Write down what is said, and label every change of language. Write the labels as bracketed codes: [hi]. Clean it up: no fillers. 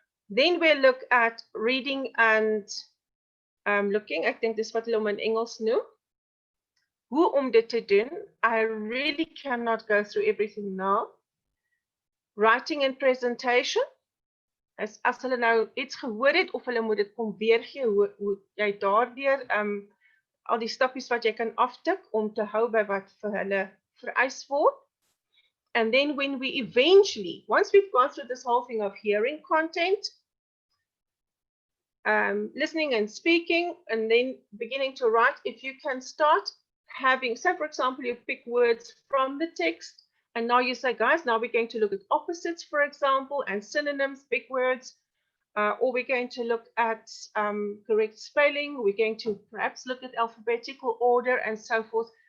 [en] Then we'll look at reading and looking. I think this is [af] wat hulle hom in Engels noem. Hoe om dit te doen. [en] I really cannot go through everything now. Writing and presentation. [af] As hulle nou iets gehoor het of hulle moet dit kom weergee, hoe jy daardeur al die stappies wat jy kan aftik om te hou by wat vir hulle vereis word. [en] And then when we eventually, once we've gone through this whole thing of hearing content, listening and speaking, and then beginning to write, if you can start having, say for example, you pick words from the text, and now you say, guys, now we're going to look at opposites, for example, and synonyms, big words, or we're going to look at correct spelling, we're going to perhaps look at alphabetical order and so forth.